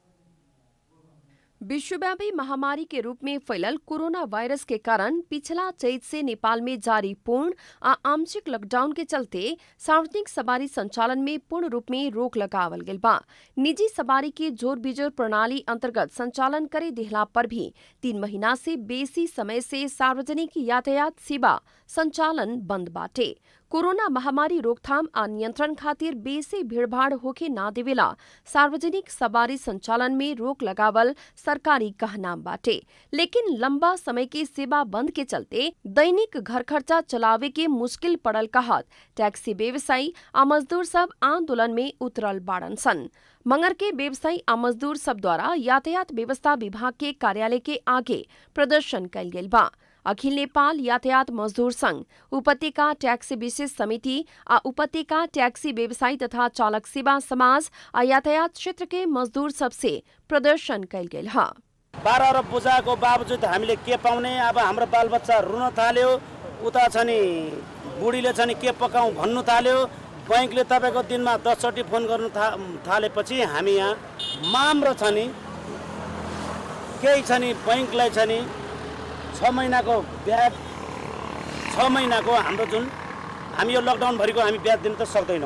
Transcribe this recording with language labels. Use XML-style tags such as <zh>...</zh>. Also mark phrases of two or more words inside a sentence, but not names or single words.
<bho>विश्वव्यापी महामारी के रूप में फैलल कोरोना वायरस के कारण पिछला चैत से नेपाल में जारी पूर्ण आंशिक लॉकडाउन के चलते सार्वजनिक सवारी संचालन में पूर्ण रूप में रोक लगावल गेल बा। निजी सवारी के जोर बिजोर प्रणाली अंतर्गत संचालन करे दिहला पर भी 3 महीना से बेसी समय से सार्वजनिक यातायात सेवा संचालन बंद बाटे। कोरोना महामारी रोकथाम आ नियंत्रण खातिर बेसी भीड़भाड़ होके ना देवेला सार्वजनिक सवारी संचालन में रोक लगावल सरकारी कहना बाटे। लेकिन लंबा समय के सेवा बंद के चलते दैनिक घर खर्चा चलावे के मुश्किल पड़ल कहत टैक्सी व्यवसायी आ मजदूर सब आंदोलन में उतरल बाड़न सन। मंगर के व्यवसायी आ मजदूर सब द्वारा यातायात व्यवस्था विभाग के कार्यालय के आगे प्रदर्शन कयल गेल बा। अखिल नेपाल यातायात मजदूर संघ, उपत्यका टैक्सी विशेष समिति आ उपत्यका टैक्सी व्यवसायी तथा चालक सेवा समाज आ यातायात क्षेत्र के मजदूर सबसे प्रदर्शन कयल गेल ह।</bho> <ne>12 अरब बोझाको बावजुद हामीले के पाउने? अब हाम्रो बालबच्चा रुन थाल्यो, उता छ नि बुढीले छ नि के पकाउँ भन्नु थाल्यो। बैंकले तपाईको दिनमा 10 चोटि फोन गर्नु थालेपछि हामी यहाँ माम्रो छ नि केही छ नि बैंकलाई छ नि 6 महीनाको ब्याज 6 महीनाको हाम्रो जुन हामी यो लकडाउन भरिको हामी ब्याज दिन त सक्दैनौँ।</ne>